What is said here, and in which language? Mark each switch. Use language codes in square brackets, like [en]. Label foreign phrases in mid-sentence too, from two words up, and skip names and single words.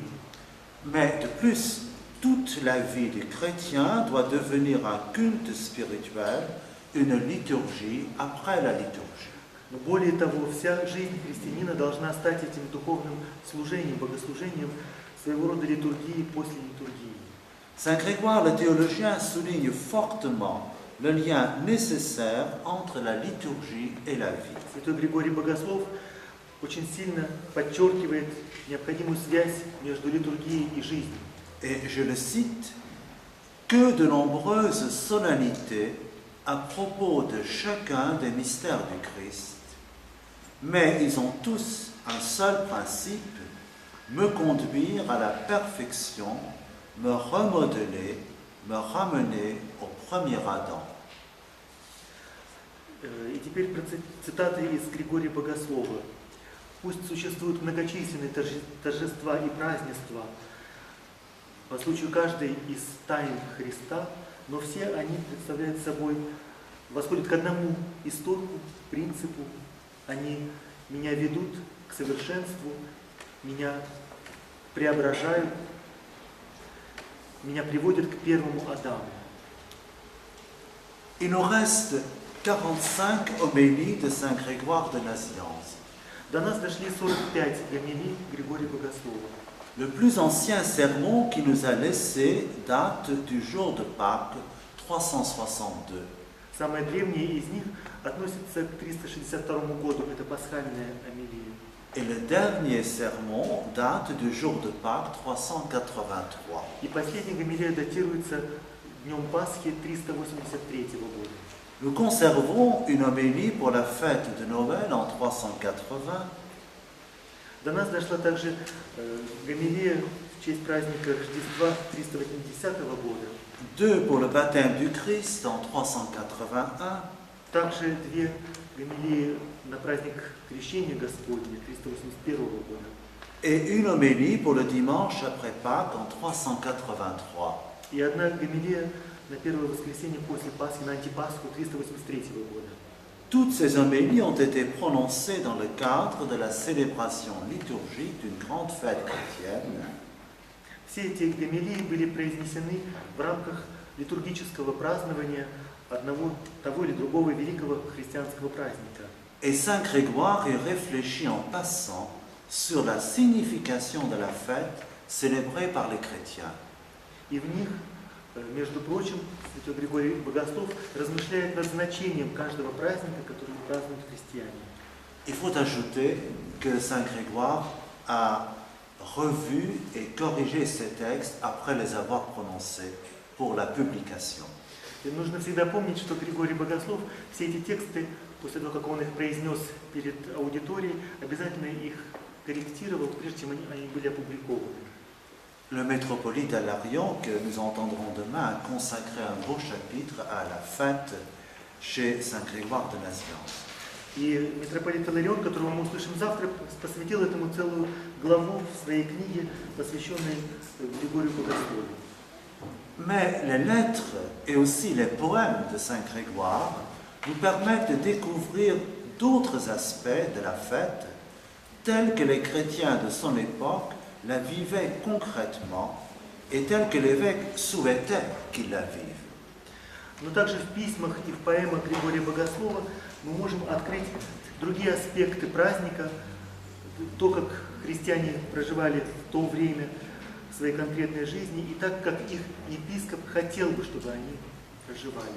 [fr] Mais de plus, toute la vie du chrétien doit devenir un culte spirituel, une liturgie après la liturgie. [ru] Но более того, вся жизнь христианина должна стать этим духовным служением, богослужением, своего рода литургии после литургии. [fr] Saint Grégoire le théologien souligne fortement le lien nécessaire entre la liturgie et la vie. [ru] Святой Григорий Богослов очень сильно подчеркивает необходимую связь между литургией и жизнью. [fr] Et je le cite, que de nombreuses solennités à propos de chacun des mystères du Christ, mais ils ont tous un seul principe, me conduire à la perfection, me remodeler, me ramener au premier Adam. [ru] И теперь цитаты из Григория Богослова. Пусть существуют многочисленные торжества и празднества по случаю каждой из тайн Христа, но все они представляют собой, восходят к одному истоку, принципу. Они меня ведут к совершенству, меня преображают, меня приводят к первому Адаму. [fr] Il nous reste 45 homélies de Saint Grégoire de Nazianze. [ru] До нас дошли 45 гомилий Григория Богослова. [fr] Le plus ancien sermon qu'il nous a laissé date du jour de Pâques 362. [ru] Самое древнее из них относится к 362 году, это пасхальная homilия. [fr] Et le dernier sermon date du jour de Pâques 383. [ru] И последняя гомилия датируется днем Пасхи 383 года. [fr] Nous conservons une homélie pour la fête de Noël en 380. [ru] До нас дошла также гомилия в честь праздника Рождества 380 года. [fr] Deux pour le baptême du Christ en 381. [ru] Также две гомилии на праздник Крещения Господня 381 года. [fr] Et une homélie pour le dimanche après Pâques en 383. [ru] И одна гомилия на первое воскресенье после Пасхи, на антипасху 383 года. [fr] Toutes ces homélies ont été prononcées dans le cadre de la célébration liturgique d'une grande fête chrétienne. [ru] Все эти гомилии были произнесены в рамках литургического празднования одного, того или другого великого христианского праздника. [fr] Et Saint Grégoire y réfléchit en passant sur la signification de la fête célébrée par les chrétiens. [ru] И в них, между прочим, святой Григорий Богослов размышляет над значением каждого праздника, который празднуют христиане. [fr] Il faut ajouter que Saint Grégoire a revu et corrigé ces textes après les avoir prononcés pour la publication. [ru] И нужно всегда помнить, что Григорий Богослов все эти тексты, после того, как он их произнес перед аудиторией, обязательно их корректировал, прежде чем они были опубликованы. [fr] Le métropolite Alarion, que nous entendrons demain, a consacré un beau chapitre à la fête chez Saint Grégoire de Nazianze. [ru] И митрополит Иларион, которого мы услышим завтра, посвятил этому целую главу в своей книге, посвященной Григорию Богослову. [fr] Mais les lettres et aussi les poèmes de Saint Grégoire nous permettent de découvrir d'autres aspects de la fête, tels que les chrétiens de son époque la vivaient concrètement et tels que l'évêque souhaitait qu'ils la vivent. [ru] Но также в письмах и в поэмах Григория Богослова мы можем открыть другие аспекты праздника, то, как христиане проживали в то время своей конкретной жизни, и так, как их епископ хотел бы, чтобы они проживали.